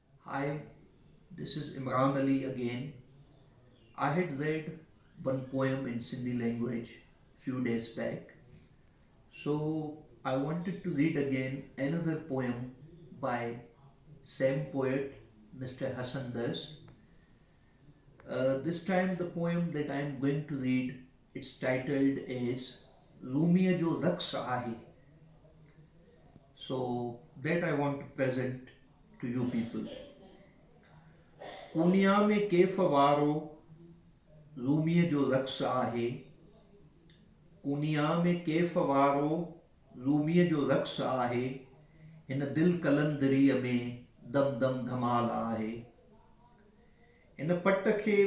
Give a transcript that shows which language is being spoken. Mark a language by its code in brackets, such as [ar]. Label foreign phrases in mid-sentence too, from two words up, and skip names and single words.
[en] Hi, this is Imran Ali again. I had read one poem in Sindhi language few days back, so I wanted to read again another poem by same poet, Mr. Hassan Das. This time the poem that I am going to read, it's titled as Rumiya Jo Raqs Aahe. So that I want to present to you people. [sd] दुनिया में कैफ़ वारो रूमीअ जो रक़्स आहे कुनिया में कैफ़ वारो रूमीअ जो रक़्स आहे हिन दिल कलंदरीअ में दम दम धमाल आहे हिन पट खे